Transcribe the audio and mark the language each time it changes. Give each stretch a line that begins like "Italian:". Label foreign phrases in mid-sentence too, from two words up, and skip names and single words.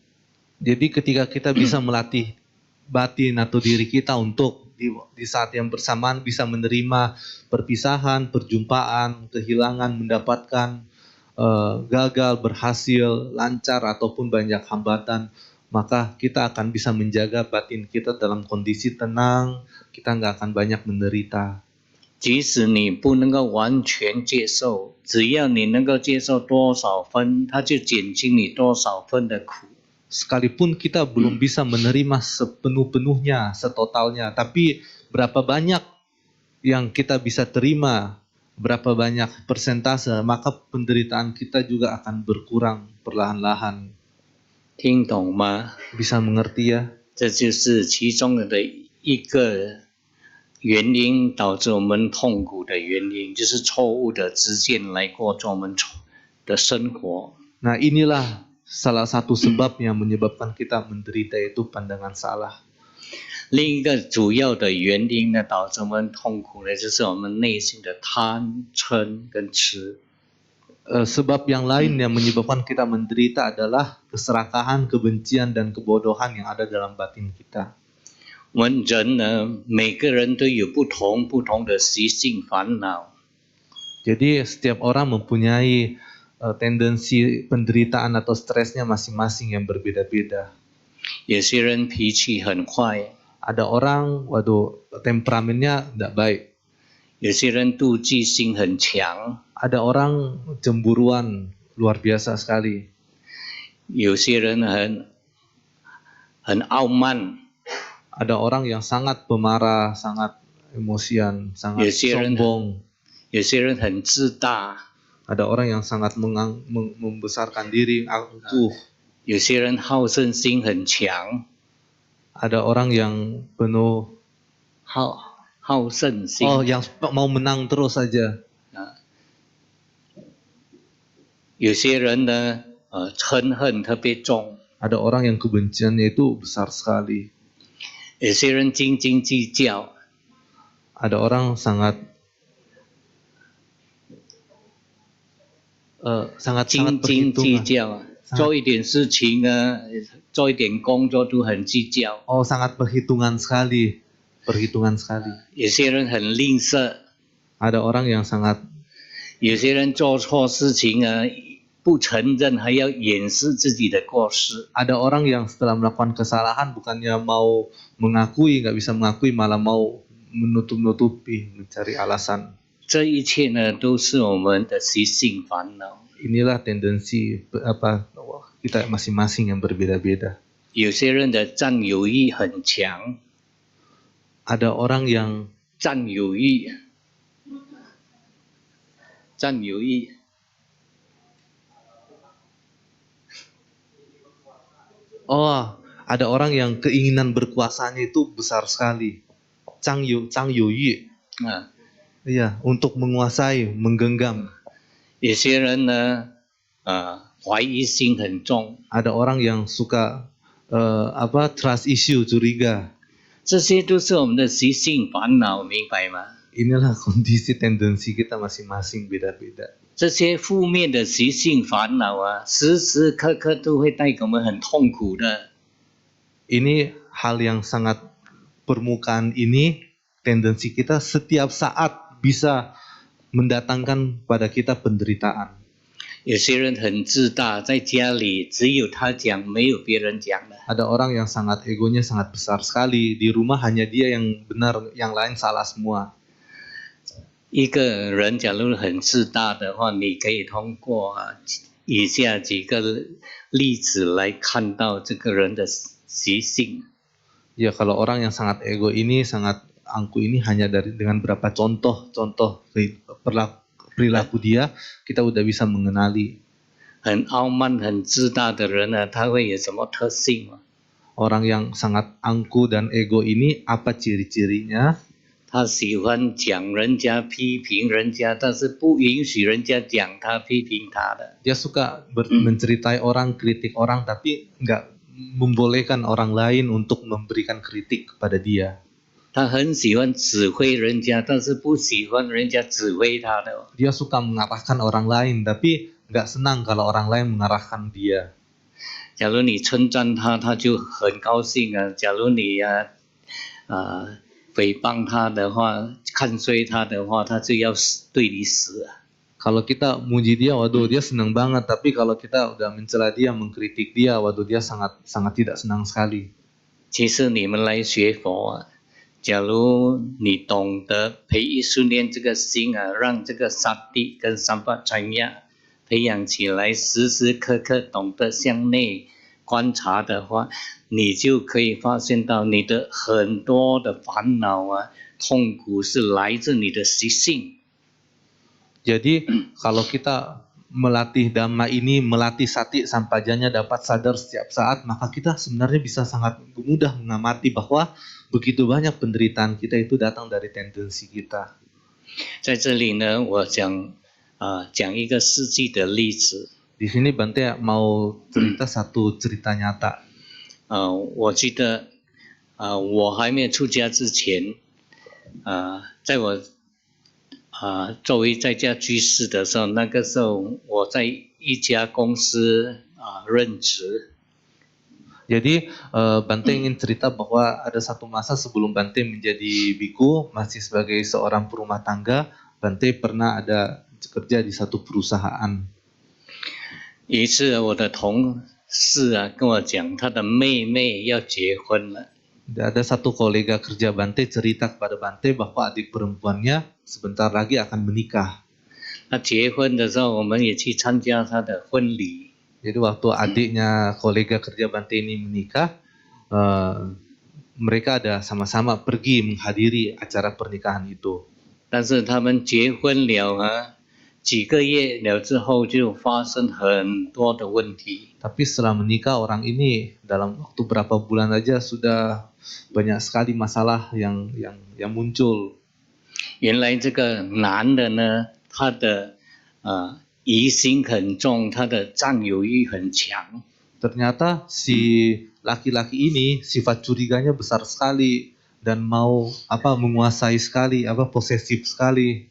Indonesian: Jadi ketika kita bisa melatih batin atau diri kita untuk di saat yang bersamaan bisa menerima perpisahan, perjumpaan, kehilangan, mendapatkan gagal, berhasil, lancar ataupun banyak hambatan, maka kita akan bisa menjaga batin kita dalam kondisi tenang, kita nggak akan banyak menderita.
Chinese: 即使你不能够完全接受，只要你能够接受多少分，它就减轻你多少分的苦。
Indonesian: Sekalipun kita belum bisa menerima sepenuh-penuhnya, setotalnya, tapi berapa banyak yang kita bisa terima, berapa banyak persentase, maka penderitaan kita juga akan berkurang perlahan-lahan.
Chinese: 听懂吗？
Indonesian: Bisa mengerti ya?
Chinese: 这就是其中的一个原因导致我们痛苦的原因，就是错误的知见来过着我们的生活。
Indonesian: Nah, inilah salah satu sebab yang menyebabkan kita menderita, itu pandangan salah.
Chinese: 另一个主要的原因呢，导致我们痛苦的就是我们内心的贪嗔跟痴。
Indonesian: Sebab yang lain yang menyebabkan kita menderita adalah keserakahan, kebencian, dan kebodohan yang ada dalam batin kita.
Chinese: 我们人呢，每个人都有不同的习性烦恼。
Indonesian: Jadi setiap orang mempunyai tendensi penderitaan atau stresnya masing-masing yang berbeda-beda.
Chinese: 有些人脾气很坏，
Indonesian: Ada orang, temperamennya tidak baik.
Chinese: 有些人妒忌心很强，
Indonesian: Ada orang cemburuan luar biasa sekali.
Chinese: 有些人很傲慢，
Indonesian: Ada orang yang sangat pemarah, sangat emosian, sangat sombong.
Chinese: 有些人很自大，
Indonesian: Ada orang yang sangat membesarkan diri, angkuh.
Chinese: 有些人好胜心很强，
Indonesian: Ada orang yang penuh
Chinese: 好胜心。
Indonesian: yang mau menang terus saja.
Chinese: 有些人呢，嗔恨特别重。
Indonesian: Ada orang yang kebenciannya itu besar sekali.
Chinese: 有些人斤斤计较。
Indonesian: Ada orang sangat
Chinese: 斤斤计较，做一点事情呢，做一点工作都很计较。
Indonesian: sangat perhitungan sekali.
Chinese: 有些人很吝啬。
Indonesian: Ada orang yang sangat
Chinese: 有些人做错事情呢，不承认，还要掩饰自己的过失。
Indonesian: Ada orang yang setelah melakukan kesalahan bukannya mau mengakui, nggak bisa mengakui, malah mau menutup-nutupi, mencari alasan.
Chinese: 这一切呢，都是我们的习性烦恼。
Indonesian: Inilah tendensi kita masing-masing yang berbeda-beda.
Chinese: 有些人的占有欲很强。
Indonesian: Ada orang yang
Chinese: 占有欲。
Indonesian: ada orang yang keinginan berkuasanya itu besar sekali. Cangyu. Iya, untuk menguasai, menggenggam.
Chinese: 有些人呢，怀疑心很重。
Indonesian: Ada orang yang suka
English: trust issue,
Indonesian: curiga.
Chinese: 这些都是我们的习性烦恼，明白吗？
Indonesian: Inilah kondisi tendensi kita masing-masing beda-beda.
Chinese: 这些负面的习性烦恼啊，时时刻刻都会带给我们很痛苦的。
Indonesian: Ini hal yang sangat permukaan ini, tendensi kita setiap saat bisa mendatangkan pada kita penderitaan.
Chinese: 有些人很自大，在家里只有他讲，没有别人讲的。
Indonesian: Ada orang yang sangat egonya sangat besar sekali. Di rumah hanya dia yang benar, yang lain salah semua.
Chinese: 一个人假如很自大的话，你可以通过以下几个例子来看到这个人的习性。
Indonesian: Ya, kalau orang yang sangat ego ini, sangat angku ini hanya dengan berapa contoh perilaku dia, kita udah bisa mengenali.
Chinese: 很傲慢、很自大的人呢，他会有什么特性吗？
Indonesian: Orang yang sangat angku dan ego ini apa ciri-cirinya?
Chinese: 他喜欢讲人家、批评人家，但是不允许人家讲他、批评他的。
Indonesian: Dia suka menceritai orang, kritik orang, tapi nggak membolehkan orang lain untuk memberikan kritik kepada dia.
Chinese: 他很喜欢指挥人家，但是不喜欢人家指挥他的。
Indonesian: Dia suka mengarahkan orang lain, tapi nggak senang kalau orang lain mengarahkan dia.
Chinese: 假如你称赞他，他就很高兴啊；假如你诽谤他的话，看衰他的话，他就要对你死啊。
Indonesian: Kalau kita muji dia, waduh dia senang banget. Tapi kalau kita udah mencela dia, mengkritik dia, waduh dia sangat tidak senang sekali.
Chinese: 其实你们来学佛啊，假如你懂得培育训练这个心啊，让这个萨蒂跟三巴禅呀培养起来，时时刻刻懂得向内观察的话，你就可以发现到你的很多的烦恼啊、痛苦是来自你的习性。
Indonesian: Jadi kalau kita melatih dhamma ini, melatih
Pali: sati sampajanya
Indonesian: dapat sadar setiap saat, maka kita sebenarnya bisa sangat mudah mengamati bahwa begitu banyak penderitaan kita itu datang dari tendensi kita.
Chinese: 在这里呢，我讲一个实际的例子。
Indonesian: Di sini Bante mau cerita satu cerita nyata.
Chinese: 我记得我还没有出家之前，在我作为在家居士的时候，那个时候我在一家公司任职。
Indonesian: Jadi Bante ingin cerita bahwa ada satu masa sebelum Bante menjadi biku, masih sebagai seorang perumah tangga, Bante pernah ada kerja di satu perusahaan.
Chinese: 有一次，我的同事跟我讲，他的妹妹要结婚了。
Indonesian: Ada satu kolega kerja Bante cerita kepada Bante bahwa adik perempuannya sebentar lagi akan menikah.
Chinese: 他结婚的时候，我们也去参加他的婚礼。
Indonesian: Jadi waktu adiknya kolega kerja Bante ini menikah, mereka ada sama-sama pergi menghadiri acara pernikahan itu.
Chinese: 但是他们结婚了几个月了之后，就发生很多的问题。
Indonesian: Tapi setelah menikah orang ini dalam waktu berapa bulan aja sudah banyak sekali masalah yang muncul.
Chinese: 原来这个男的呢，他的疑心很重，他的占有欲很强。
Indonesian: Ternyata si laki-laki ini sifat curiganya besar sekali dan mau menguasai sekali, posesif sekali.